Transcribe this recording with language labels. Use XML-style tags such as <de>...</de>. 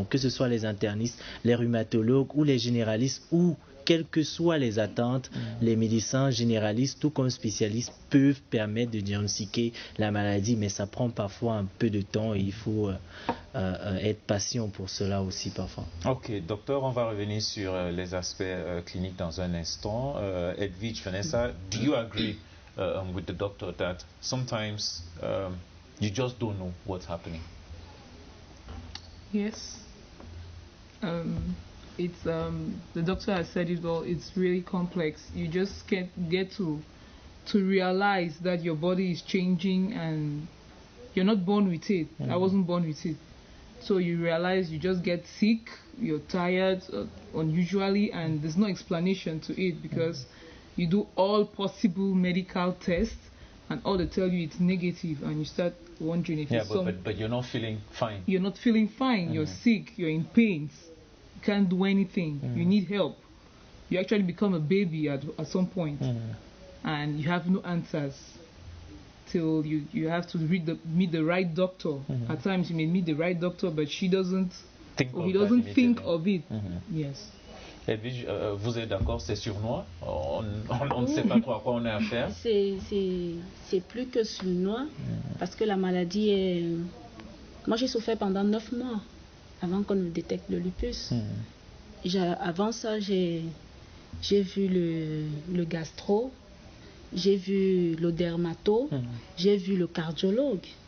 <fr>Donc que ce soit les internistes, les rhumatologues ou les généralistes, ou quelles que soient les attentes, les médecins généralistes tout comme spécialistes peuvent permettre de diagnostiquer la maladie, mais ça prend parfois un peu de temps et il faut être patient pour cela aussi parfois. Ok, docteur, on va revenir sur les aspects cliniques dans un instant.</fr> <en>Edwige, Vanessa, do you agree with the doctor that sometimes you just don't know what's happening? Yes. It's the doctor has said it well. It's really complex. You just can't get to realize that your body is changing and you're not born with it. I wasn't born with it. So you realize you just get sick, you're tired unusually, and there's no explanation to it because you do all possible medical tests and all they tell you it's negative, and you start wondering if it's but you're not feeling fine. You're not feeling fine. You're sick. You're in pains. You can't do anything. You need help. you actually become a baby at some point, and you have no answers till you have to meet the right doctor. At times you may meet the right doctor, but he doesn't think of it. Yes.</en> <fr>Edwige, vous êtes d'accord, c'est sournois? On ne sait pas trop à quoi on a affaire. C'est plus que sournois, parce que la maladie est... Moi, j'ai souffert pendant 9 mois avant qu'on me détecte le lupus. Avant ça, j'ai vu le gastro, j'ai vu le dermato, j'ai vu le cardiologue.</fr>